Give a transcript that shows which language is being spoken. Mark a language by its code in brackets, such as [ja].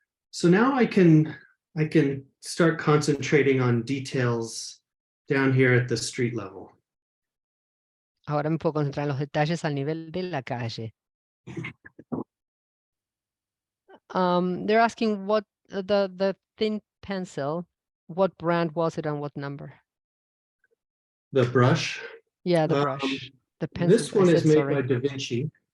[en] So now I can start concentrating on details down here at the street level. [es] Ahora me puedo concentrar en los detalles al nivel de la calle. [en] They're asking what the thin pencil, what brand was it and what number? The brush. Yeah, the brush. The pencil. This one is made by Da Vinci.